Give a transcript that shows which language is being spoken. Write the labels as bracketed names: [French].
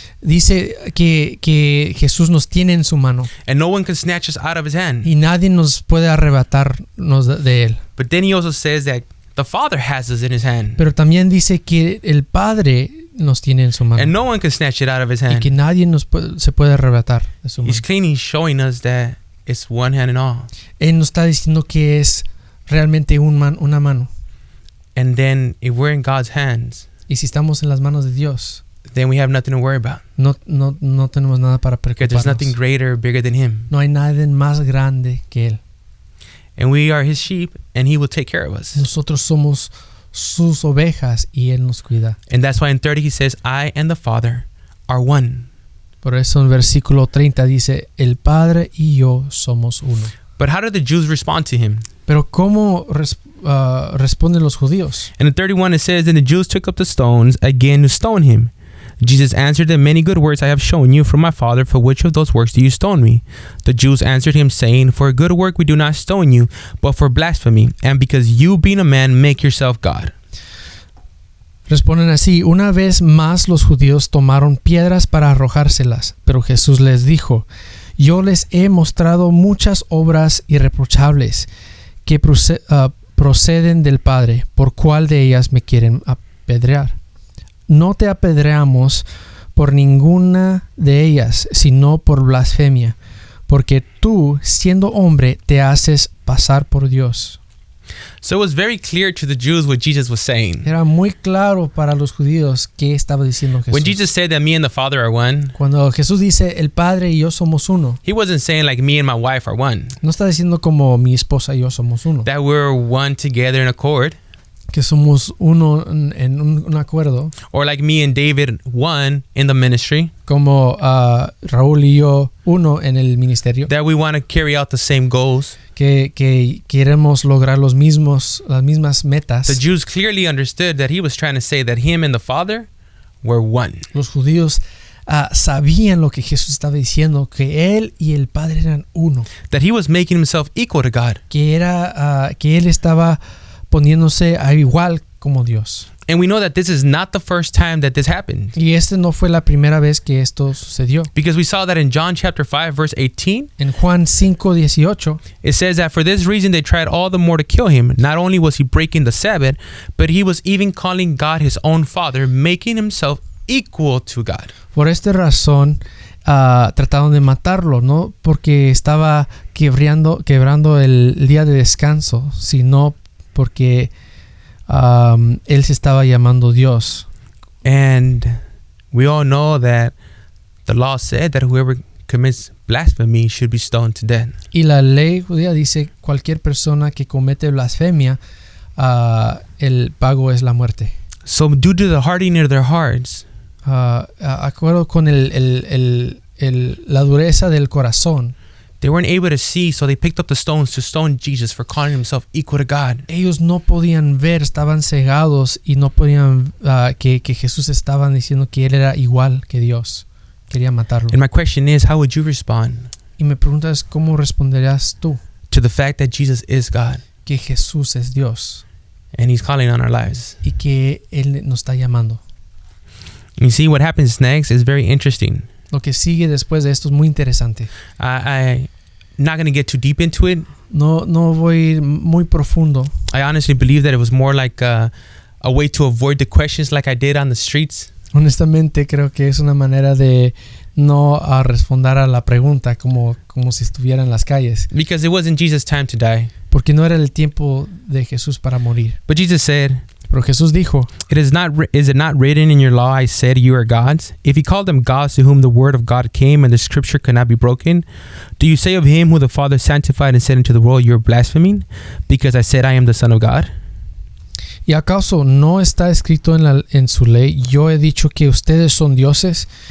[Spanish] Dice que Jesús nos tiene en su mano [English] and no one can snatch us out of his hand. [Spanish] y nadie nos puede arrebatarnos de él. [English] But then he also says that the Father has us in his hand, [Spanish] Pero también dice que el Padre nos tiene en su mano [English] and no one can snatch it out of his [Spanish] y que [English] hand. [Spanish] nadie se puede arrebatar de su mano. [English] He's clearly showing us that it's one hand and all. [Spanish] Él nos está diciendo que es realmente una mano. [English] And then if we're in God's hands, [Spanish] Y si estamos en las manos de Dios, [English] then we have nothing to worry about, [Spanish] no tenemos nada para [English] because there's nothing [Spanish] preocuparnos. [English] greater or bigger than him. [Spanish] No hay nadie más grande que Él. [English] And we are his sheep, and he will take care of us. [Spanish] Nosotros somos sus ovejas y Él nos cuida. [English] And that's why in 30 he says, I and the Father are one. [Spanish] Por eso en versículo 30 dice, el Padre y yo somos uno. [English] But how did the Jews respond to him? [Spanish] Pero ¿cómo responden los judíos? [English] And in 31 it says, Then the Jews took up the stones again to stone him. Jesus answered them, Many good works I have shown you from my Father. For which of those works do you stone me? The Jews answered him, saying, For a good work we do not stone you, but for blasphemy, and because you, being a man, make yourself God. [Spanish] Responden así, una vez más los judíos tomaron piedras para arrojárselas, pero Jesús les dijo, yo les he mostrado muchas obras irreprochables que proceden del Padre, ¿por cuál de ellas me quieren apedrear? No te apedreamos por ninguna de ellas, sino por blasfemia, porque tú, siendo hombre, te haces pasar por Dios. [English] So it was very clear to the Jews what Jesus was saying. [Spanish] Era muy claro para los judíos qué estaba diciendo Jesús. [English] When Jesus said that me and the Father are one, [Spanish] Cuando Jesús dice, el Padre y yo somos uno, [English] he wasn't saying like me and my wife are one, [Spanish] no está diciendo como mi esposa y yo somos uno, [English] that we're one together in accord, [Spanish] que somos uno en un acuerdo, [English] or like me and David one in the ministry, [Spanish] como Raúl y yo uno en el ministerio, [English] that we want to carry out the same goals. [Spanish] que queremos lograr las mismas metas. [English] The Jews clearly understood that he was trying to say that him and the Father were one. [Spanish] Los judíos sabían lo que Jesús estaba diciendo, que él y el Padre eran uno, [English] That he was making himself equal to God. [Spanish] que él estaba poniéndose a igual como Dios. [English] And we know that this is not the first time that this happened. [Spanish] Y no fue la primera vez que esto sucedió. [English] Because we saw that in John chapter 5 verse 18. [Spanish] En Juan 5:18. [English] It says that for this reason they tried all the more to kill him. Not only was he breaking the Sabbath, but he was even calling God his own Father, making himself equal to God. [Spanish] Por esta razón trataron de matarlo, no porque estaba quebrando el día de descanso, sino porque él se estaba llamando Dios. [English] And we all know that the law said that whoever commits blasphemy should be stoned to death. [Spanish] Y la ley judía dice cualquier persona que comete blasfemia, el pago es la muerte. [English] So due to the hardening of their hearts, [Spanish] acuerdo con la dureza del corazón, [English] they weren't able to see, so they picked up the stones to stone Jesus for calling himself equal to God. [Spanish] Ellos no podían ver, estaban cegados y no podían que Jesús estaban diciendo que él era igual que Dios. Quería matarlo. [English] And my question is, how would you respond [Spanish] Y me preguntas, ¿cómo responderías tú [English] to the fact that Jesus is God [Spanish] que Jesús es Dios [English] and he's calling on our lives? [Spanish] y que él nos está llamando? [English] You see, what happens next is very interesting. [Spanish] Lo que sigue después de esto es muy interesante. [English] I'm not going to get too deep into it. [Spanish] No voy a ir muy profundo. [English] I honestly believe that it was more like a way to avoid the questions like I did on the streets. [Spanish] Honestamente creo que es una manera de no responder a la pregunta como si estuviera en las calles. [English] Because it wasn't Jesus' time to die. [Spanish] Porque no era el tiempo de Jesús para morir. [English] But Jesus said, [Spanish] Pero Jesús dijo, [English] is it not written in your law, I said you are gods? If he called them gods to whom the word of God came and the scripture could not be broken, do you say of him who the Father sanctified and said into the world, you are blaspheming? Because I said I am the Son of God? [Spanish] ¿Y acaso no está escrito en su ley, yo he dicho que ustedes son dioses?